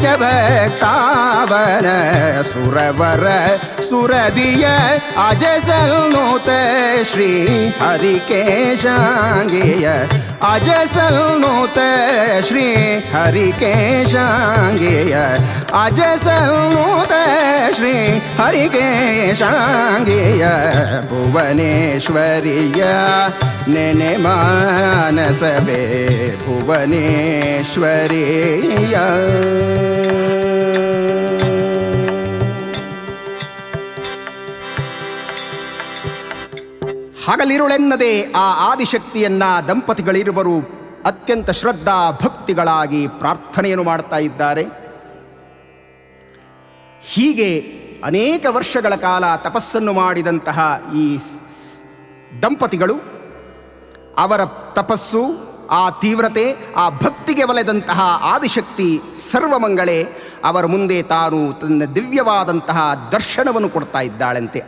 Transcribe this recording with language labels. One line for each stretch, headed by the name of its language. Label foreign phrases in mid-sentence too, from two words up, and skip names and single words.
Kannada: ಭಕ್ತಾವನ ಸುರವರ ಸುರದಿಯ, ಅಜಸಲ್ನೂತ ಶ್ರೀ ಹರಿಕೇಶಾಂಗಿಯ, ಅಜಸಲ್ನೂತ ಶ್ರೀ ಹರಿಕೇಶಾಂಗಿಯ, ಅಜಸಲ್ನೂತ ಶ್ರೀ ಹರಿಕೇಶಾಂಗಿಯ, ಭುವನೇಶ್ವರಿಯ ನೆನೆ ಮಾನಸವೇ, ಭುವನೇಶ್ವರಿಯ. ಹಗಲಿರುಳೆನ್ನದೆ ಆ ಆದಿಶಕ್ತಿಯನ್ನ ದಂಪತಿಗಳಿರುವರು ಅತ್ಯಂತ ಶ್ರದ್ಧಾ ಭಕ್ತಿಗಳಾಗಿ ಪ್ರಾರ್ಥನೆಯನ್ನು ಮಾಡ್ತಾ ಇದ್ದಾರೆ. ಹೀಗೆ ಅನೇಕ ವರ್ಷಗಳ ಕಾಲ ತಪಸ್ಸನ್ನು ಮಾಡಿದಂತಹ ಈ ದಂಪತಿಗಳು ಅವರ ತಪಸ್ಸು, ಆ ತೀವ್ರತೆ, ಆ ಭಕ್ತಿಗೆ ಒಲೆದಂತಹ ಆದಿಶಕ್ತಿ ಸರ್ವಮಂಗಳೆ ಅವರ ಮುಂದೆ ತಾನು ತನ್ನ ದಿವ್ಯವಾದಂತಹ ದರ್ಶನವನ್ನು ಕೊಡ್ತಾ ಇದ್ದಾಳಂತೆ.